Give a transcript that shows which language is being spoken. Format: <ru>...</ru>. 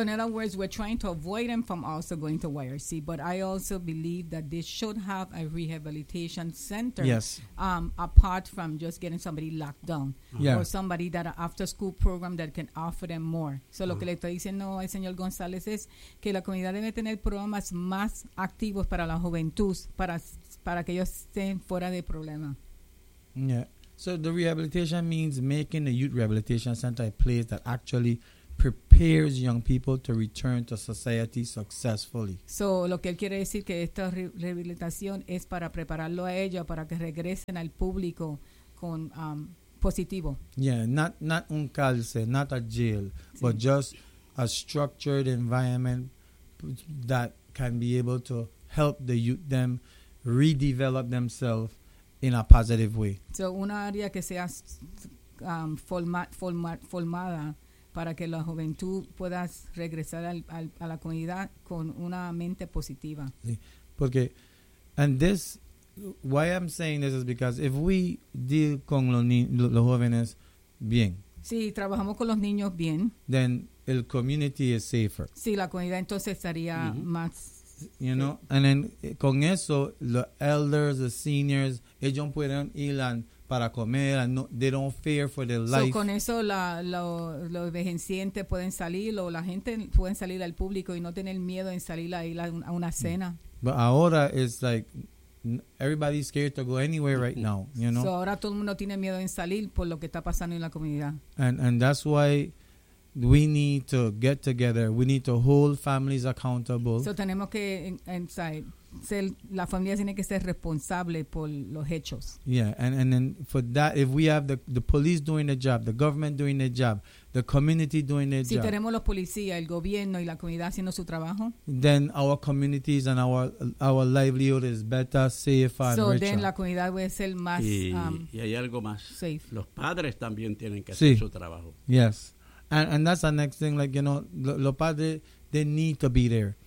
<en>in other words, we're trying to avoid them from also going to YRC, but I also believe that they should have a rehabilitation center. Yes. Apart from just getting somebody locked down. Yeah. Or somebody that an after-school program that can offer them more.</en> <es>So lo que le estoy diciendo al señor González es que la comunidad debe tener programas más activos para la juventud, para que ellos estén fuera de problema.</es> <en>Yeah. So the rehabilitation means making the youth rehabilitation center a place that actually prepares young people to return to society successfully.</en> <es>So lo que él quiere decir que esta rehabilitación es para prepararlo a ellos para que regresen al público con positivo.</es> <en>Yeah, not</en> <es>un cárcel,</es> <en>not a jail, sí, but just a structured environment that can be able to help the youth them redevelop themselves in a positive way.</en> <es>So una área que sea formada para que la juventud pueda regresar a la comunidad con una mente positiva. Sí, porque,</es> <en>and this, why I'm saying this is because if we deal</en> <es>con los jóvenes bien, si trabajamos con los niños bien,</es> <en>then the community is safer.</en> <es>Sí, la comunidad entonces estaría más,</es> <en>you know, and then</en> <es>con eso,</es> <en>the elders, the seniors,</en> <es>ellos pueden ir a para comer, no,</es> <en>they don't fear for their life.</en> <es>So con eso los vejecientes pueden salir o la gente pueden salir al público y no tener miedo en salir a ir a una cena.</es> <en>But</en> <es>ahora</es> <en>it's like everybody's scared to go anywhere right now, you know.</en> <es>So ahora todo el mundo tiene miedo en salir por lo que está pasando en la comunidad.</es> <en>And that's why we need to get together. We need to hold families accountable.</en> <es>So tenemos que</es> <en>inside.</en> <es>Ser, la familia tiene que ser responsable por los hechos.</es> <en>Yeah, and then for that, if we have the police doing the job, the government doing the job, the community doing their job.</en> <es>Si tenemos los policías, el gobierno y la comunidad haciendo su trabajo.</es> <en>Then our communities and our livelihood is better, safer, and richer.</en> <es>So then la comunidad puede ser más y hay algo más.</es> <en>Safe.</en> <es>Los padres también tienen que hacer su trabajo.</es> <en>Yes, and that's the next thing. Like, you know,</en> <es>los padres,</es> <en>they need to be there.</en>